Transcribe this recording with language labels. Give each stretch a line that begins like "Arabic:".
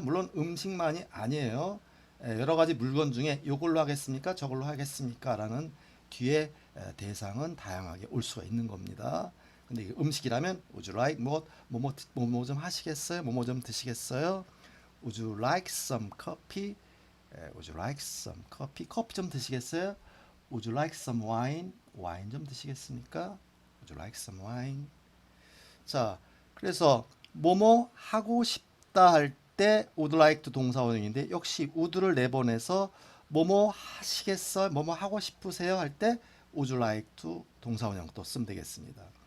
Korean: 물론 음식만이 아니에요. 여러 가지 물건 중에 이걸로 하겠습니까? 저걸로 하겠습니까? 라는 뒤에 대상은 다양하게 올 수가 있는 겁니다. 근데 이게 음식이라면 Would you like 무엇? 뭐뭐 좀 하시겠어요? 뭐뭐 좀 드시겠어요?
English: Would you like some coffee? Would you like some coffee?
Korean: 커피 좀 드시겠어요?
English: Would you like some wine?
Korean: 와인 좀 드시겠습니까?
English: Would you like some wine?
Korean: 자, 그래서 뭐뭐 하고 싶다 할 때 would like to 동사원형인데 역시 would를 내보내서 뭐뭐 하시겠어요? 뭐뭐 하고 싶으세요? 할 때 would you like to 동사원형 또 쓰면 되겠습니다.